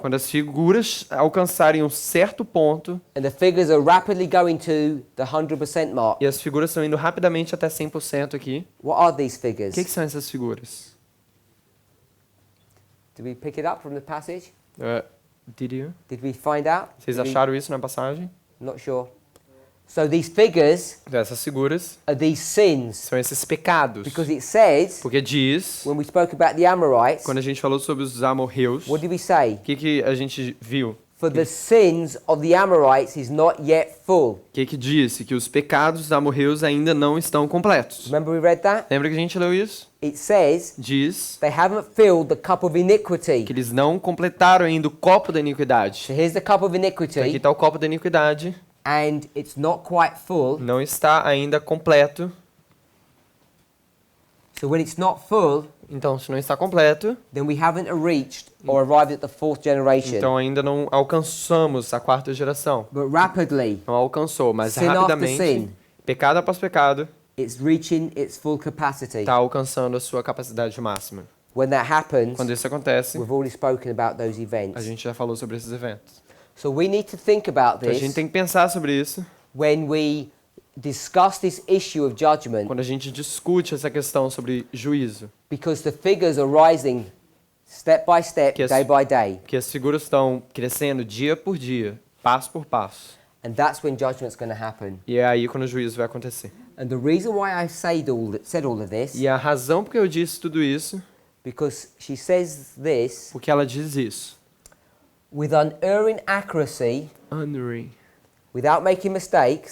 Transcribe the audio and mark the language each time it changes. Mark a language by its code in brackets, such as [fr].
[pt] Quando as figuras alcançarem um certo ponto [en] and the figures are rapidly going to the 100% mark, [pt] e as figuras estão indo rapidamente até 100% aqui, [en] what are these [pt] o [en] figures? [pt] que são essas figuras? [en] Did we pick it up from the passage? Did you? Did we find out? [pt] Vocês [en] Did we- [pt] acharam isso na passagem? [en] Not sure. So these figures [pt] Então, essas figuras [en] are these sins, [pt] são esses pecados. [en] because it says, [pt] Porque diz, [en] when we spoke about the Amorites, [pt] quando a gente falou sobre os amorreus, [en] what did we say? [pt] o que a gente viu? [en] For the sins of the Amorites is not yet full. [pt] O que disse? Que os pecados dos amorreus ainda não estão completos. [en] Remember we read that? [pt] Lembra que a gente leu isso? [en] It says [pt] Diz [en] they haven't filled the cup of iniquity. [pt] que eles não completaram ainda o copo da iniquidade. [en] So here's the cup of [pt] Então, aqui [en] iniquity, [pt] está o copo da iniquidade, [en] and it's not quite full, [pt] não está ainda completo, [en] So when it's not full, [pt] Então, se não está completo, [en] then we haven't reached or arrived at the fourth generation. [pt] então ainda não alcançamos a quarta geração. [en] But rapidly, [pt] Não alcançou, mas [en] Sin after [pt] rapidamente, [en] sin. [pt] pecado após pecado, [en] it's reaching its full capacity. [pt] está alcançando a sua capacidade máxima. [en] When that happens, [pt] Quando isso acontece, [en] we've already spoken about those [pt] a [en] events. [pt] gente já falou sobre esses eventos. [en] So we need to think about [pt] Então a gente [en] this [pt] tem que pensar sobre isso [en] when we discuss this issue of judgment, [pt] quando a gente discute essa questão sobre juízo. [en] because the figures are rising step by step, [pt] Que as- [en] day by day. [pt] Que as figuras estão crescendo dia por dia, passo por passo. [en] And that's when judgment's going to happen. [pt] E é aí quando o juízo vai acontecer. [en] And the reason why I said all of this, [pt] E a razão porque eu disse tudo isso, [en] because she says this, [pt] porque ela diz isso. [en] with unerring accuracy, Honoring. without making mistakes,